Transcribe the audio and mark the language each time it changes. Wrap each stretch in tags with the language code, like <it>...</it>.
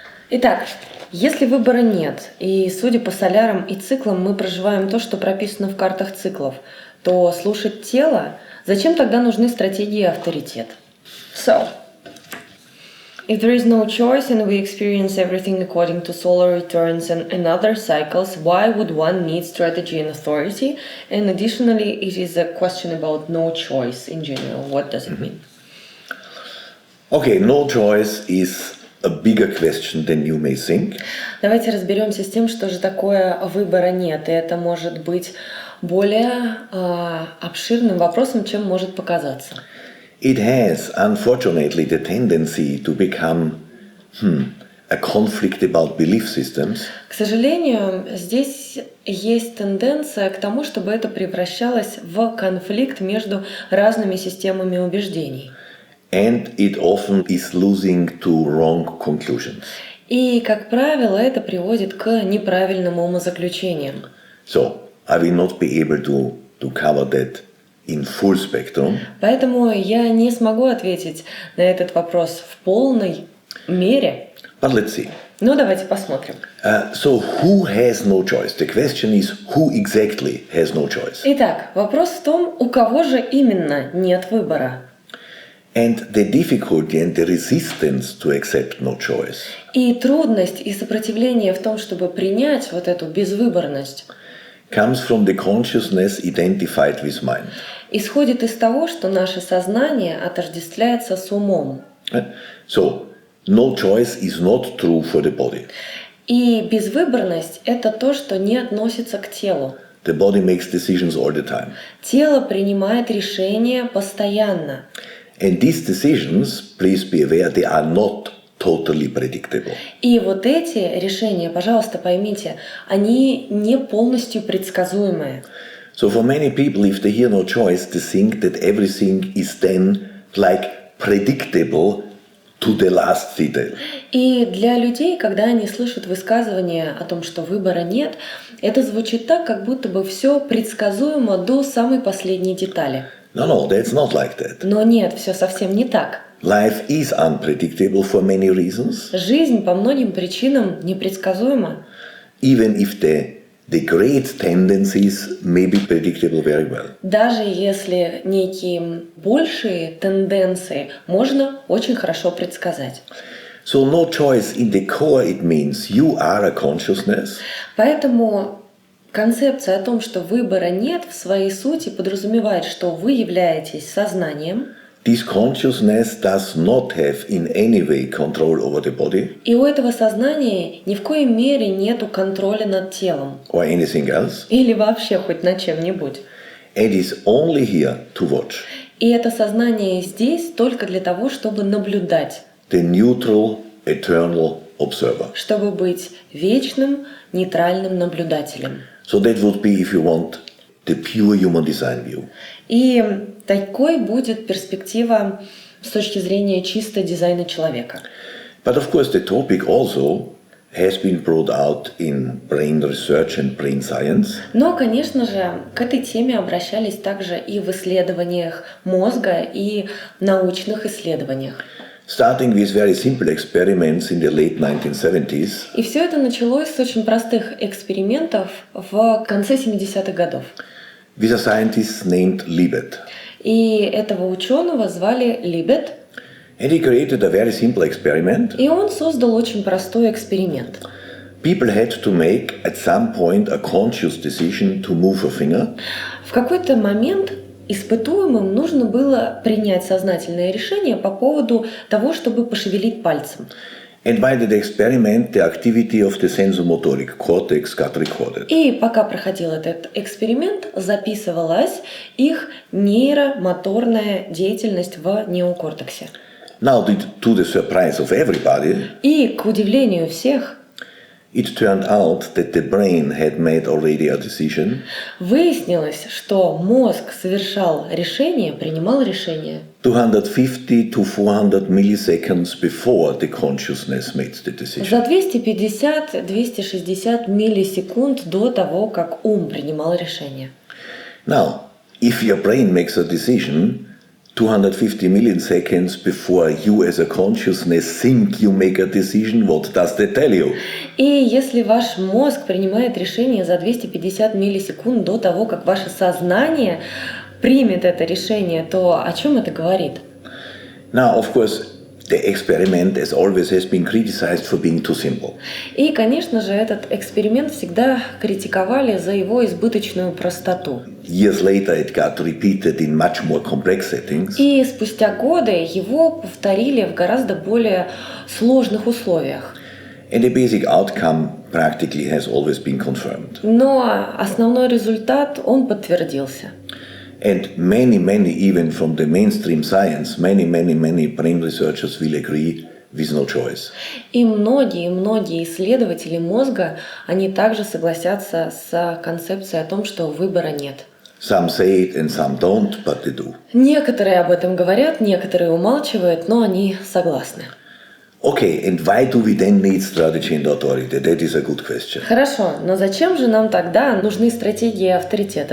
<ru>Итак, если выбора нет, и судя по солярам и циклам мы проживаем то, что прописано в картах циклов, то слушать тело, зачем тогда нужны стратегии и авторитет?</ru> <en>So, if there is no choice and we experience everything according to solar returns and other cycles, why would one need strategy and authority? And additionally, it is a question about no choice in general. What does it mean? Okay, no choice is a bigger question than you may think.</en> <ru>Давайте разберемся с тем, что же такое выбора нет. И это может быть более обширным вопросом, чем может показаться.</ru> <en>It has, unfortunately, the tendency to become a conflict about belief systems.</en> <ru>К сожалению, здесь есть тенденция к тому, чтобы это превращалось в конфликт между разными системами убеждений.</ru> <en>And it often is losing to wrong conclusions.</en> <ru>И, как правило, это приводит к неправильным умозаключениям.</ru> <en>So, I will not be able to cover that in full spectrum.</en> <ru>Поэтому я не смогу ответить на этот вопрос в полной мере.</ru> <en>But let's see.</en> <ru>Но давайте посмотрим.</ru> <en>So, who has no choice? The question is, who exactly has no choice?</en> <ru>Итак, вопрос в том, у кого же именно нет выбора.</ru> <en>And the difficulty and the resistance to accept no choice.</en> <ru>И трудность и сопротивление в том, чтобы принять вот эту безвыборность,</ru> <en>Comes from the consciousness identified with mind.</en> <ru>исходит из того, что наше сознание отождествляется с умом.</ru> <en>So, no choice is not true for the body.</en> <ru>И безвыборность – это то, что не относится к телу.</ru> <en>The body makes decisions all the time.</en> <ru>Тело принимает решения постоянно.</ru> <en>And these decisions, please be aware, they are not totally predictable.</en> <ru>И вот эти решения, пожалуйста, поймите, они не полностью предсказуемые.</ru> <en>So for many people, if they hear no choice, they think that everything is then like predictable to the last detail.</en> <ru>И для людей, когда они слышат высказывание о том, что выбора нет, это звучит так, как будто бы все предсказуемо до самой последней детали.</ru> <en>No, that's not like that.</en> <ru>Но нет, все совсем не так.</ru> <en>Life is unpredictable for many reasons.</en> <ru>Жизнь по многим причинам непредсказуема.</ru> <en>Even if the great tendencies may be predictable very well.</en> <ru>Даже если некие большие тенденции можно очень хорошо предсказать.</ru> <en>So no choice in the core, it means you are a consciousness.</en> <ru>Поэтому концепция о том, что выбора нет, в своей сути подразумевает, что вы являетесь сознанием.</ru> <en>This consciousness does not have in any way control over the body.</en> <ru>И у этого сознания ни в коей мере нету контроля над телом.</ru> <en>Or anything else.</en> <ru>Или вообще хоть над чем-нибудь.</ru> <en>It is only here to watch.</en> <ru>И это сознание здесь только для того, чтобы наблюдать.</ru> <en>The neutral, eternal observer.</en> <ru>Чтобы быть вечным, нейтральным наблюдателем.</ru> <en>So that would be, if you want, the pure human design view.</en> <ru>И такой будет перспектива с точки зрения чисто дизайна человека.</ru> <en>But of course the topic also has been brought out in brain research and brain science.</en> <ru>Но, конечно же, к этой теме обращались также и в исследованиях мозга, и научных исследованиях.</ru> <en>Starting with very simple experiments in the late 1970s.</en> <ru>И все это началось с очень простых экспериментов в конце 70-х годов.</ru> <en>With a scientist named Libet.</en> <ru>И этого ученого звали Libet.</ru> <en>And he created a very simple experiment.</en> <ru>И он создал очень простой эксперимент.</ru> <en>People had to make at some point a conscious decision to move a finger.</en> <ru>В какой-то момент испытуемым нужно было принять сознательное решение по поводу того, чтобы пошевелить пальцем.</ru> <en>And by the experiment, the activity of the sensomotoric cortex got recorded.</en> <ru>И пока проходил этот эксперимент, записывалась их нейромоторная деятельность в неокортексе.</ru> <en>Now, to the surprise of everybody,</en> <ru>И, к удивлению всех,</ru> <en>it turned out that the brain had made already a decision.</en> <ru>Выяснилось, что мозг совершал решение, принимал решение</ru> <en>250 to 400 milliseconds before the consciousness made the decision.</en> <ru>за 250-260 миллисекунд до того, как ум принимал решение.</ru> <en>Now, if your brain makes a decision, 250 milliseconds before you as a consciousness think you make a decision, what does that tell you?</en> <ru>И если ваш мозг принимает решение за 250 миллисекунд до того, как ваше сознание примет это решение, то о чем это говорит?</ru> <en>Now, of course, the experiment, as always, has been criticized for being too simple.</en> <ru>И, конечно же, этот эксперимент всегда критиковали за его избыточную простоту.</ru> <en>Years later, it got repeated in much more complex settings.</en> <ru>И спустя годы его повторили в гораздо более сложных условиях.</ru> <en>And the basic outcome practically has always been confirmed.</en> <ru>Но основной результат, он подтвердился.</ru> <en>And many, even from the mainstream science, many brain researchers will agree with no choice.</en> <ru>И многие исследователи мозга, они также согласятся с концепцией о том, что выбора нет.</ru> <en>Some say it and some don't, but they do.</en> <ru>Некоторые об этом говорят, некоторые умалчивают, но они согласны.</ru> <en>Okay, and why do we then need strategy and authority? That is a good question.</en> <ru>Хорошо, но зачем же нам тогда нужны стратегии и авторитет?</ru>